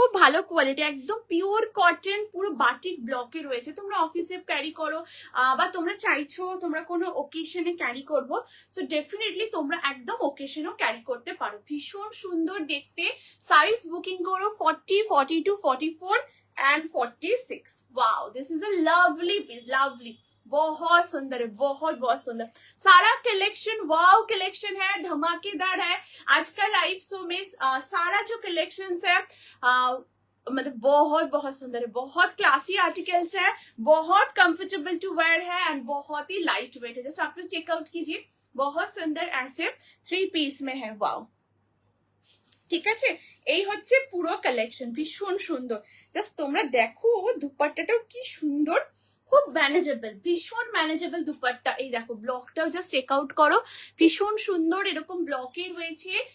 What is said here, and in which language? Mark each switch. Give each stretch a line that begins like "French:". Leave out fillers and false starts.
Bangla: খুব ভালো কোয়ালিটি, একদম পিওর কটন, পুরো বাটিক ব্লকে রয়েছে। তোমরা অফিসে ক্যারি করো বা তোমরা চাইছো তোমরা কোনো ওকেশনে ক্যারি করবো, সো ডেফিনেটলি তোমরা একদম ওকেশনও ক্যারি করতে পারো। ভীষণ সুন্দর দেখতে। সাইজ বুকিং করো 40, 42, 44 and 46।
Hindi: Wow,
English: this is a lovely piece,
Hindi: lovely, बहुत सुंदर है, बहुत बहुत सुंदर। सारा कलेक्शन वाओ कलेक्शन है, धमाकेदार है। आज का लाइव शो में सारा जो कलेक्शन है मतलब बहुत बहुत सुंदर है, बहुत क्लासी आर्टिकल्स है, बहुत कंफर्टेबल टू वेयर है एंड बहुत ही लाइट वेट है। जैसे आप लोग चेकआउट कीजिए, बहुत सुंदर ऐसे 3 पीस में है।
Bangla: वाओ, ঠিক আছে, এই হচ্ছে পুরো কালেকশন, ভীষণ সুন্দর। জাস্ট তোমরা দেখো দুপাট্টাটাও কি সুন্দর, খুব ম্যানেজেবল, ভীষণ ম্যানেজেবল দুপাট্টা। এই দেখো ব্লকটাও জাস্ট চেক আউট করো, ভীষণ সুন্দর এরকম ব্লকে রয়েছে।